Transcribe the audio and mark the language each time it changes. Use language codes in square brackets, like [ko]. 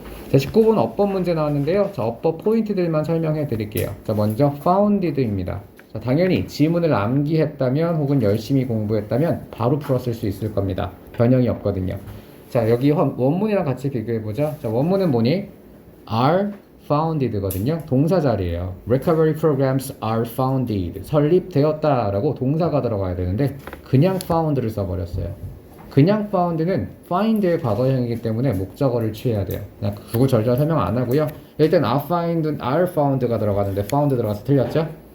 [ko] 자, 19번 어법 문제 나왔는데요. 자, 어법 포인트들만 설명해 드릴게요. 자, 먼저 founded입니다. 자, 당연히 지문을 암기했다면 혹은 열심히 공부했다면 바로 풀었을 수 있을 겁니다. 변형이 없거든요. 자, 여기 원문이랑 같이 비교해 보자. 자, 원문은 뭐니? are founded거든요. 동사 자리예요. [en] recovery programs are founded. [ko] 설립되었다라고 동사가 들어가야 되는데 그냥 found를 써버렸어요. 그냥 found는 find의 과거형이기 때문에 목적어를 취해야 돼요. 그냥 구구절절 설명 안 하고요. 일단 are found가 들어가는데 found 들어가서 틀렸죠?